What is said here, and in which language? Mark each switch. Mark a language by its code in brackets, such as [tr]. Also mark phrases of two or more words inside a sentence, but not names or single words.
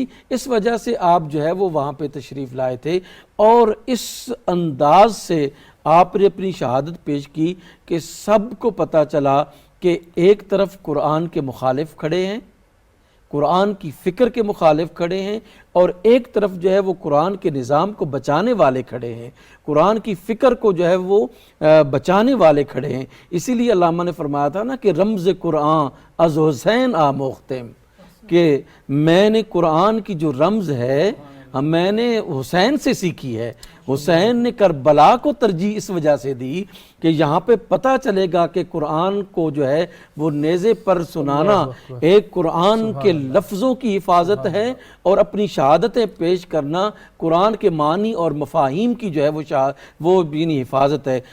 [ur] اس وجہ سے آپ جو ہے وہ وہاں پہ تشریف لائے تھے اور اس انداز سے آپ نے اپنی شہادت پیش کی کہ سب کو پتہ چلا کہ ایک طرف قرآن کے مخالف کھڑے ہیں، قرآن کی فکر کے مخالف کھڑے ہیں، اور ایک طرف جو ہے وہ قرآن کے نظام کو بچانے والے کھڑے ہیں، قرآن کی فکر کو جو ہے وہ بچانے والے کھڑے ہیں۔ اسی لیے علامہ نے فرمایا تھا نا کہ [fa] رمز قرآن از حسین آموختم، [ur] کہ میں نے قرآن کی جو رمز ہے میں نے حسین سے سیکھی ہے۔ حسین نے کربلا کو ترجیح اس وجہ سے دی کہ یہاں پہ پتہ چلے گا کہ قرآن کو جو ہے وہ نیزے پر سنانا ایک قرآن کے لفظوں کی حفاظت ہے، اور اپنی شہادتیں پیش کرنا قرآن کے معنی اور مفاہیم کی جو ہے وہ یعنی حفاظت ہے۔